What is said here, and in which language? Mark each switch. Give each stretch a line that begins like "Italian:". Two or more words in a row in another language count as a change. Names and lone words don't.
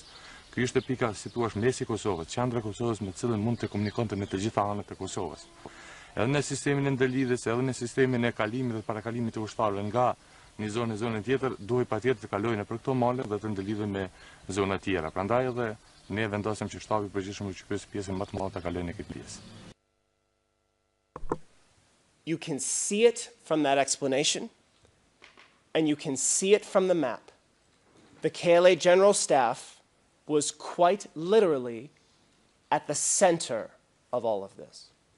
Albanian: Ky ishte pika, si thua, mesi i Kosovës, qendra e Kosovës me të cilën mund të komunikonte me të gjitha anët e Kosovës. Edhe në sistemin e ndërlidhjes, edhe në sistemin e kalimit dhe parakalimit të ushtarëve nga një zonë në zonën tjetër, duhej patjetër të kalojnë nëpër këto male dhe të ndërlidhen me zona tjera. Prandaj edhe ne vendosëm që shtabi i përgjithshëm i UÇK-s pjesën më të madhe ta kalojnë në këtë pjesë.
English: You can see it from that explanation, and you can see it from the map. The KLA General Staff was quite literally at the center of all of this.